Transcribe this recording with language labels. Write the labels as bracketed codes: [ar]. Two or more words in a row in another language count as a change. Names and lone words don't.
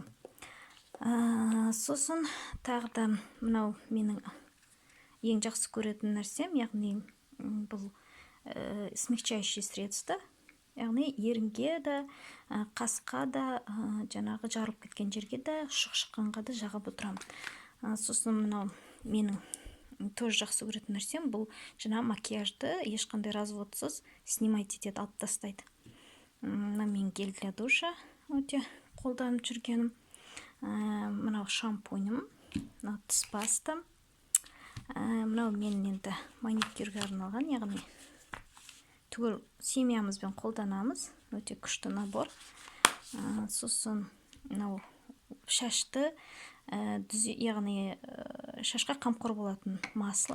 [kk] Сосын тағы да мынау менің ең жақсы көретін нәрсем, яғни бұл [ru] смягчающий средство, [kk] яғни ерінге да, қасқа да, жаңағы жарылып кеткен жерге да, шыққанға да жағып отырамын. Сосын мынау менің тоже жақсы көретін нәрсем, бұл жаңа макияжды ешқандай разводсыз снимать етеді, алып тастайды. Мына мен [ru] гель для душа [kk] өте қолданып жүргенім. Мынау шампунім, мынау тіс паста. Мынау мен енді маникюрге арналған, яғни түгел семьямызбен қолданамыз. Өте күшті набор. Сосын мынау шашты, яғни шашқа қамқор болатын масло.